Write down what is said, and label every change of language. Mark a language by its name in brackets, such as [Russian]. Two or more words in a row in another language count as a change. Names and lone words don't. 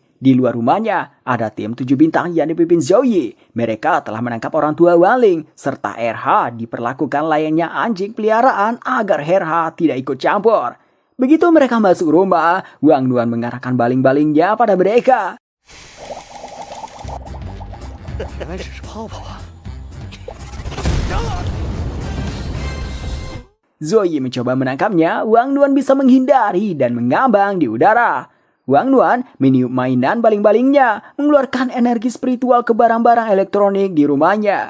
[Indonesian] Di luar rumahnya, ada tim 7 bintang yang dipimpin Zhou Yi. Mereka telah menangkap orang tua Wangling, serta RH diperlakukan layaknya anjing peliharaan agar RH tidak ikut campur. Begitu mereka masuk rumah, Wang Nuan mengarahkan baling-balingnya pada mereka. [Chinese] 原来只是泡泡啊！ [Indonesian] Zhou Yi mencoba menangkapnya, Wang Nuan bisa menghindari dan mengambang di udara. Wang Nuan meniup mainan baling-balingnya, mengeluarkan energi spiritual ke barang-barang elektronik di rumahnya.